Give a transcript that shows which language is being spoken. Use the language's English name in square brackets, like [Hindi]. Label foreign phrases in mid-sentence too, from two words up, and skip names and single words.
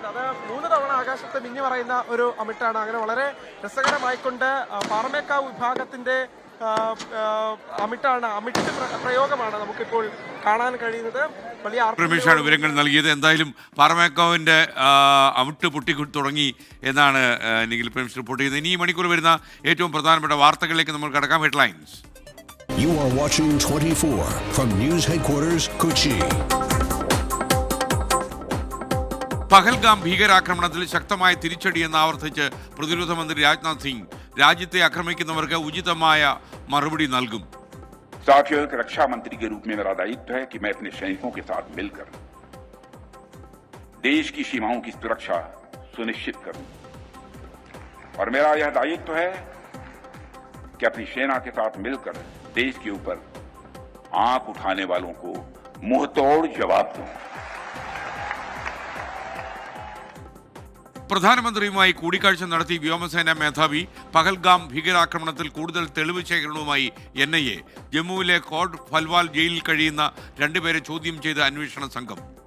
[Malayalam] അത് 3 തവണ ആകാശത്ത് മിന്നി പറയുന്ന ഒരു അമിട്ടാണ്. അങ്ങനെ വളരെ രസകരമായിക്കൊണ്ട് പാറമേക്കാവ് വിഭാഗത്തിന്റെ അമിട്ട് പ്രയോഗമാണ് നമുക്കിപ്പോൾ കാണാൻ കഴിയുന്നത്. വലിയ രമേശാണ് വിവരങ്ങൾ നൽകിയത്. എന്തായാലും പാറമേക്കാവിന്റെ അമിട്ട് പൊട്ടി തുടങ്ങി എന്നാണ് നിഖിൽ പ്രേംസ് റിപ്പോർട്ട് ചെയ്തത്. ഇനി ഈ മണിക്കൂർ വരുന്ന ഏറ്റവും പ്രധാനപ്പെട്ട വാർത്തകളിലേക്ക് നമ്മൾ കടക്കാം. ഹെഡ്ലൈൻസ്. [English] You are watching 24 from News Headquarters, Kochi. [Malayalam] പഹൽഗാം ഭീകരാക്രമണത്തിൽ ശക്തമായ തിരിച്ചടിയെന്ന് ആവർത്തിച്ച് പ്രതിരോധ മന്ത്രി രാജ്നാഥ് സിംഗ് രാജ്യത്തെ ആക്രമിക്കുന്നവർക്ക് ഉചിതമായ മറുപടി നൽകും. [Hindi] साथियों, एक रक्षा मंत्री के रूप में मेरा दायित्व है कि मैं अपने सैनिकों के साथ मिलकर देश की सीमाओं की सुरक्षा सुनिश्चित करूं और मेरा यह दायित्व है कि अपनी सेना के साथ मिलकर देश के ऊपर आंख उठाने वालों को मुंहतोड़ जवाब दूं. [Malayalam] പ്രധാനമന്ത്രിയുമായി കൂടിക്കാഴ്ച നടത്തി വ്യോമസേന മേധാവി. പഹൽഗാം ഭീകരാക്രമണത്തിൽ കൂടുതൽ തെളിവ് ശേഖരണവുമായി NIA. ജമ്മുവിലെ കോട്ട് ഫൽവാൽ ജയിലിൽ കഴിയുന്ന 2 പേരെ ചോദ്യം ചെയ്ത അന്വേഷണ സംഘം.